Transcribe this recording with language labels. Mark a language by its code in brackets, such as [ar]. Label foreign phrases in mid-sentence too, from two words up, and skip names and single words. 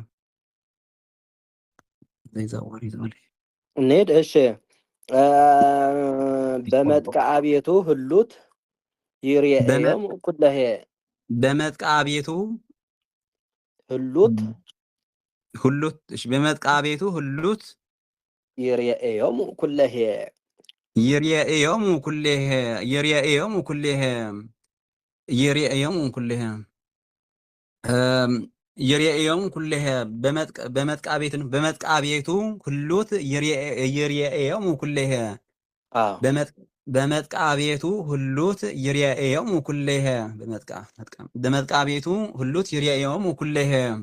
[am] እንሂድ እሺ [gez] በመጥቃ ቤቱ ህሉት ይርየዮም ኩለሄ በመጥቃ ቤቱ ህሉት እሺ በመጥቃ ቤቱ ህሉት ይርየዮም ኩለሄ ይርየዮም ኩለሄ በመጥቃ ቤቱ ሁሉት ይርየዮም ኩለሄ በመጥቃ ቤቱ ሁሉት ይርየዮም ኩለሄ በመጥቃ ቤቱ ሁሉት ይርየዮም ኩለሄ